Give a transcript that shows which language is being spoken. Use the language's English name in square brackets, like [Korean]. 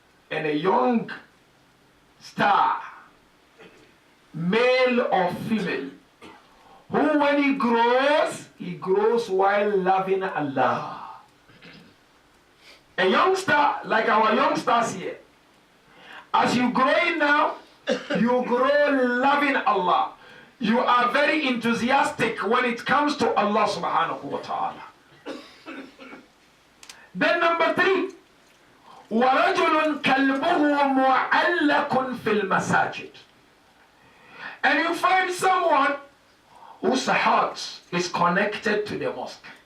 [English] And a young star, male or female, who when he grows while loving Allah. A youngster, like our youngsters here, as you grow now, you grow loving Allah. You are very enthusiastic when it comes to Allah subhanahu wa ta'ala. Then number 3, [Arabic] وَرَجُلٌ كَلْبُهُ مُعَلَّقٌ فِي الْمَسَاجِدِ. [English] And you find someone whose heart is connected to the mosque.